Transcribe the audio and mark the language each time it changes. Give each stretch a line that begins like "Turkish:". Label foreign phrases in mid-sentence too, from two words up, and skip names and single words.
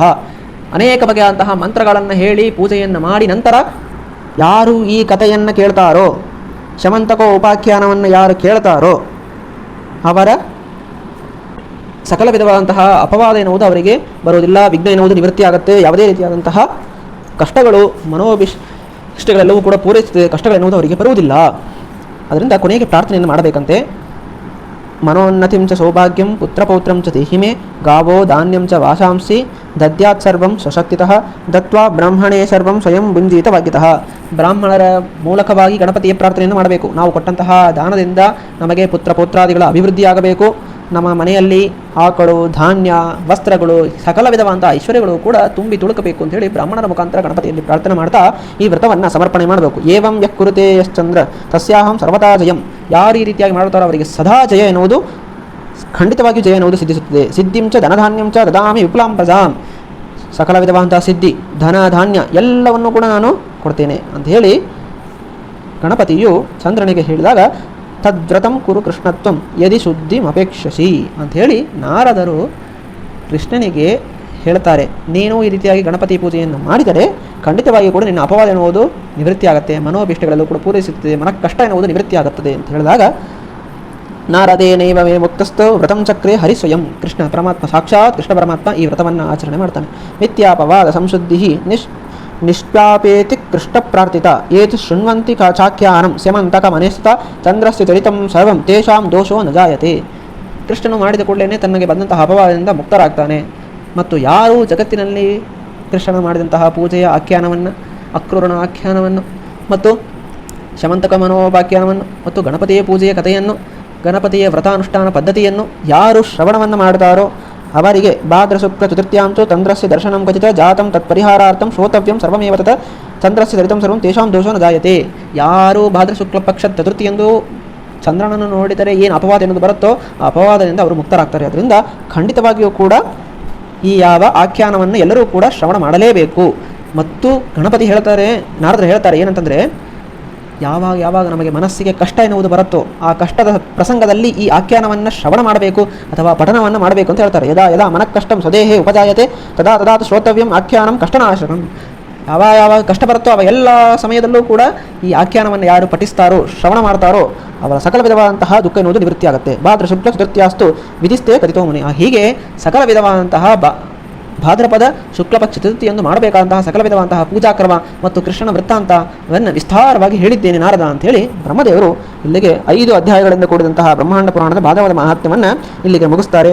Kannada: ಅನೇಕ ಬಗೆಯಾದಂತಹ ಮಂತ್ರಗಳನ್ನು ಹೇಳಿ ಪೂಜೆಯನ್ನು ಮಾಡಿ ನಂತರ ಯಾರು ಈ ಕಥೆಯನ್ನು ಕೇಳ್ತಾರೋ, ಶಮಂತಕೋ ಉಪಾಖ್ಯಾನವನ್ನು ಯಾರು ಕೇಳ್ತಾರೋ ಅವರ ಸಕಲ ವಿಧವಾದಂತಹ ಅಪವಾದ ಎನ್ನುವುದು ಅವರಿಗೆ ಬರುವುದಿಲ್ಲ, ವಿಘ್ನ ಎನ್ನುವುದು ನಿವೃತ್ತಿಯಾಗುತ್ತೆ. ಯಾವುದೇ ರೀತಿಯಾದಂತಹ ಕಷ್ಟಗಳು ಮನೋಭಿಷ್ಟಗಳೆಲ್ಲವೂ ಕೂಡ ಪೂರೈಸುತ್ತದೆ, ಕಷ್ಟಗಳೆನ್ನುವುದು ಅವರಿಗೆ ಬರುವುದಿಲ್ಲ. ಅದರಿಂದ ಕೊನೆಗೆ ಪ್ರಾರ್ಥನೆಯನ್ನು ಮಾಡಬೇಕಂತೆ.
Sanskrit: मनोन्नतिं च सौभाग्यं पुत्रपौत्रं च देहि मे गावो धान्यं च वासांसि दद्यात् सर्वं ಸ್ವಶಕ್ತಿತಃ ದತ್ವಾ ಬ್ರಾಹ್ಮಣೇ ಸರ್ವಂ ಸ್ವಯಂ ಭುಂಜೀತ ಭಾಗ್ಯತಃ.
Kannada: ಬ್ರಾಹ್ಮಣರ ಮೂಲಕವಾಗಿ ಗಣಪತಿಯ ಪ್ರಾರ್ಥನೆಯನ್ನು ಮಾಡಬೇಕು. ನಾವು ಕೊಟ್ಟಂತಹ ದಾನದಿಂದ ನಮಗೆ ಪುತ್ರ ಪೌತ್ರಾದಿಗಳ ಅಭಿವೃದ್ಧಿಯಾಗಬೇಕು. ನಮ್ಮ ಮನೆಯಲ್ಲಿ ಆಕಳು, ಧಾನ್ಯ, ವಸ್ತ್ರಗಳು, ಸಕಲ ವಿಧವಾದಂಥ ಐಶ್ವರ್ಯಗಳು ಕೂಡ ತುಂಬಿ ತುಳುಕಬೇಕು ಅಂತೇಳಿ ಬ್ರಾಹ್ಮಣರ ಮುಖಾಂತರ ಗಣಪತಿಯಲ್ಲಿ ಪ್ರಾರ್ಥನೆ ಮಾಡ್ತಾ ಈ ವ್ರತವನ್ನು ಸಮರ್ಪಣೆ ಮಾಡಬೇಕು.
Sanskrit: ಏವಂ ಯಃ ಕುರುತೆ ಯಶ್ಚಂದ್ರ ತಸ್ಯಾಹಂ ಸರ್ವತಾ ಜಯಂ.
Kannada: ಯಾರು ಈ ರೀತಿಯಾಗಿ ಮಾಡುತ್ತಾರೋ ಅವರಿಗೆ ಸದಾ ಜಯ ಎನ್ನುವುದು, ಖಂಡಿತವಾಗಿಯೂ ಜಯ ಎನ್ನುವುದು ಸಿದ್ಧಿಸುತ್ತದೆ.
Sanskrit: ಸಿದ್ಧಿಂ ಚ ಧನಧಾನ್ಯಂ ಚ ದದಾಮಿ ವಿಪುಲಾಂ ಪ್ರಜಾಂ.
Kannada: ಸಕಲ ವಿಧವಾದಂತಹ ಸಿದ್ಧಿ, ಧನ, ಧಾನ್ಯ ಎಲ್ಲವನ್ನೂ ಕೂಡ ನಾನು ಕೊಡ್ತೇನೆ ಅಂತ ಹೇಳಿ ಗಣಪತಿಯು ಚಂದ್ರನಿಗೆ ಹೇಳಿದಾಗ
Sanskrit: ತದ್ವ್ರತಂ ಕುರು ಕೃಷ್ಣತ್ವಂ ಯದಿ ಶುದ್ಧಿಂ ಅಪೇಕ್ಷಸಿ
Kannada: ಅಂಥೇಳಿ ನಾರದರು ಕೃಷ್ಣನಿಗೆ ಹೇಳ್ತಾರೆ. ನೀನು ಈ ರೀತಿಯಾಗಿ ಗಣಪತಿ ಪೂಜೆಯನ್ನು ಮಾಡಿದರೆ ಖಂಡಿತವಾಗಿ ಕೂಡ ನಿನ್ನ ಅಪವಾದ ಎನ್ನುವುದು ನಿವೃತ್ತಿ ಆಗುತ್ತೆ, ಮನೋಭಿಷ್ಟಗಳಲ್ಲೂ ಕೂಡ ಪೂರೈಸುತ್ತದೆ, ಮನಃ ಕಷ್ಟ ಎನ್ನುವುದು ನಿವೃತ್ತಿ ಆಗುತ್ತದೆ ಅಂತ ಹೇಳಿದಾಗ
Sanskrit: ನಾರದೇನೈವ ಮೇ ಮುಕ್ತಸ್ಥೋ ವ್ರತಂ ಚಕ್ರೇ ಹರಿಸ್ವಯಂ.
Kannada: ಕೃಷ್ಣ ಪರಮಾತ್ಮ, ಸಾಕ್ಷಾತ್ ಕೃಷ್ಣ ಪರಮಾತ್ಮ ಈ ವ್ರತವನ್ನು ಆಚರಣೆ ಮಾಡ್ತಾನೆ.
Sanskrit: ಮಿಥ್ಯಾಪವಾದ ಸಂಶುದ್ಧಿ ನಿಷ್ಪಾಪೇತಿ ಕೃಷ್ಣ ಪ್ರಾರ್ಥಿತ ಏತು ಶೃಣ್ವಂತಿ ಚಾಖ್ಯಾನಂ ಸ್ಯಮಂತಕ ಮನೇಸ್ಥ ಚಂದ್ರಸ್ಯ ಚರಿತಂ ಸರ್ವಂ ತೇಷಾಂ ದೋಷೋ ನ ಜಾಯತೆ.
Kannada: ಕೃಷ್ಣನು ಮಾಡಿದ ಕೂಡಲೇ ತನಗೆ ಬಂದಂತಹ ಅಪವಾದದಿಂದ ಮುಕ್ತರಾಗ್ತಾನೆ. ಮತ್ತು ಯಾರು ಜಗತ್ತಿನಲ್ಲಿ ಕೃಷ್ಣನು ಮಾಡಿದಂತಹ ಪೂಜೆಯ ಆಖ್ಯಾನವನ್ನು, ಅಕ್ರೂರನ ಆಖ್ಯಾನವನ್ನು ಮತ್ತು ಶಮಂತಕ ಮನೋಪಾಖ್ಯಾನವನ್ನು ಮತ್ತು ಗಣಪತಿಯ ಪೂಜೆಯ ಕಥೆಯನ್ನು, ಗಣಪತಿಯ ವ್ರತಾನುಷ್ಠಾನ ಪದ್ಧತಿಯನ್ನು ಯಾರು ಶ್ರವಣವನ್ನು ಮಾಡ್ತಾರೋ ಅವರಿಗೆ
Sanskrit: ಭಾದ್ರಶುಕ್ಲ ಚತುರ್ಥ್ಯಾಂಚು ಚಂದ್ರಸ್ಯ ದರ್ಶನಂ ಕ್ವಚಿತ ಜಾತಂ ತತ್ಪರಿಹಾರಾರ್ಥಂ ಶ್ರೋತವ್ಯಂ ಸರ್ವಮೇವ ತತ್ ಚಂದ್ರಸ್ಯ ಚರಿತಂ ಸರ್ವಂ ತೇಷಾಂ ದೋಷೋ ನ ಜಾಯತೆ.
Kannada: ಯಾರು ಭಾದ್ರಶುಕ್ಲ ಪಕ್ಷದ ಚತುರ್ಥಿಯಂದು ಚಂದ್ರನನ್ನು ನೋಡಿದರೆ ಏನು ಅಪವಾದ ಎನ್ನುವುದು ಬರುತ್ತೋ ಆ ಅಪವಾದದಿಂದ ಅವರು ಮುಕ್ತರಾಗ್ತಾರೆ. ಅದರಿಂದ ಖಂಡಿತವಾಗಿಯೂ ಕೂಡ ಈ ಯಾವ ಆಖ್ಯಾನವನ್ನು ಎಲ್ಲರೂ ಕೂಡ ಶ್ರವಣ ಮಾಡಲೇಬೇಕು. ಮತ್ತು ಗಣಪತಿ ಹೇಳ್ತಾರೆ, ನಾರದರು ಹೇಳ್ತಾರೆ ಏನಂತಂದರೆ, ಯಾವಾಗ ನಮಗೆ ಮನಸ್ಸಿಗೆ ಕಷ್ಟ ಎನ್ನುವುದು ಬರುತ್ತೋ ಆ ಕಷ್ಟದ ಪ್ರಸಂಗದಲ್ಲಿ ಈ ಆಖ್ಯಾನವನ್ನು ಶ್ರವಣ ಮಾಡಬೇಕು ಅಥವಾ ಪಠನವನ್ನು ಮಾಡಬೇಕು ಅಂತ ಹೇಳ್ತಾರೆ.
Sanskrit: ಯದಾ ಮನಃಕಷ್ಟಂ ಸ್ವದೇಹೇ ಉಪಜಾಯತೆ ತದಾ ಶ್ರೋತವ್ಯಂ ಆಖ್ಯಾನಂ ಕಷ್ಟನಾಶನಂ.
Kannada: ಯಾವ ಕಷ್ಟ ಬರುತ್ತೋ ಅವ ಎಲ್ಲ ಸಮಯದಲ್ಲೂ ಕೂಡ ಈ ಆಖ್ಯಾನವನ್ನು ಯಾರು ಪಠಿಸ್ತಾರೋ, ಶ್ರವಣ ಮಾಡ್ತಾರೋ ಅವರ ಸಕಲ ವಿಧವಾದಂತಹ ದುಃಖ ಎನ್ನುವುದು ನಿವೃತ್ತಿ ಆಗುತ್ತೆ.
Sanskrit: ಭಾದ್ರ ಶುಕ್ಲ ಚತುರ್ಥ್ಯಾಸ್ತು ವಿಧಿಸ್ತೇ ಕಥಿತೋ ಮುನಿ.
Kannada: ಹೀಗೆ ಸಕಲ ವಿಧವಾದಂತಹ ಭಾದ್ರಪದ ಶುಕ್ಲಪಕ್ಷ ಚತುರ್ಥಿಯಂದು ಮಾಡಬೇಕಾದಂತಹ ಸಕಲ ವಿಧವಾದಂತಹ ಪೂಜಾಕ್ರಮ ಮತ್ತು ಕೃಷ್ಣನ ವೃತ್ತಾಂತವನ್ನು ವಿಸ್ತಾರವಾಗಿ ಹೇಳಿದ್ದೇನೆ ನಾರದ ಅಂಥೇಳಿ ಬ್ರಹ್ಮದೇವರು ಇಲ್ಲಿಗೆ 5 ಅಧ್ಯಾಯಗಳಿಂದ ಕೂಡಿದಂತಹ ಬ್ರಹ್ಮಾಂಡ ಪುರಾಣದ ಭಾಗವತ ಮಹಾತ್ಮ್ಯವನ್ನು ಇಲ್ಲಿಗೆ ಮುಗಿಸ್ತಾರೆ.